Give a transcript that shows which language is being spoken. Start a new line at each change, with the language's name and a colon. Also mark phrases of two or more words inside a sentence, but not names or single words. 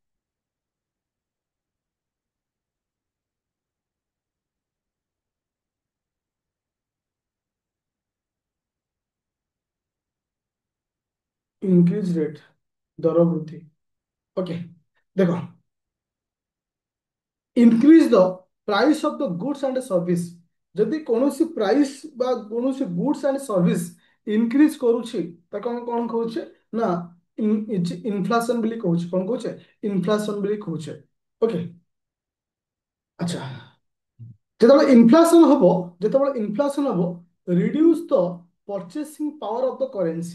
English: increase rate,
Odia: ଦର ବୃଦ୍ଧି। ଓକେ, ଦେଖ,
English: increase the price of the goods and service।
Odia: ଯଦି କୌଣସି ପ୍ରାଇସ୍ ବା କୌଣସି
English: goods and service increase
Odia: କରୁଛି ତାକୁ ଆମେ କ'ଣ କହୁଛେ ନା ଇନଫ୍ଲାସନ ବୋଲି କହୁଛେ। କ'ଣ କହୁଛେ? ଇନଫ୍ଲାସନ ବୋଲି କହୁଛେ। ଓକେ। ଆଚ୍ଛା, ଯେତେବେଳେ ଇନଫ୍ଲାସନ ହବ,
English: reduce the purchasing power of the currency.